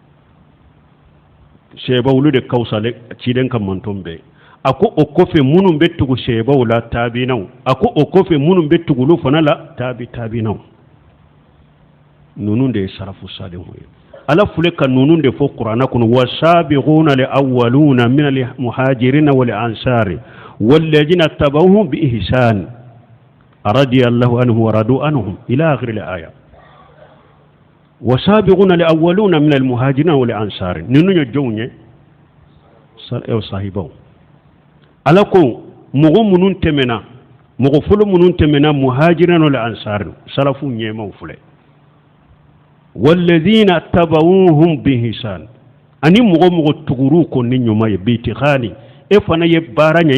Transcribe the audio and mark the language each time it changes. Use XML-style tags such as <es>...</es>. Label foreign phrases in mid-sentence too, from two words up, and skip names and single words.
<bm>sɛbaw de kawusa ciden ka manton bɛɛ a ko o kɔfɛ minnu bɛ tugu sɛbaw la taabinaw a ko o kɔfɛ minnu bɛ tugulu fana la taabinaw ninnu de ye salafu salihu ye ala fule ka ninnu de fɔ kuranna kɔnɔ</bm> <ar>والسابقون الأولون من المهاجرين والأنصار والذين اتبعوهم بإحسان رضي الله عنه ورضوا عنهم إلى آخر الآية والسابقون الأولون من المهاجرين والأنصار</ar> <bm>ninnu ye jɔnw ye sahibaw ala ko mɔgɔ minnu tɛmɛna mɔgɔ fɔlɔ minnu tɛmɛna</bm> <ar>مهاجرين والأنصار</ar> <bm>salafu ɲɛmaw filɛ</bm> <ar>والذين اتبعوهم بإحسان</ar> <bm>ani mɔgɔ tuguru ko ni ɲuma ye bitikhani e fana ye baara ɲɛ</bm>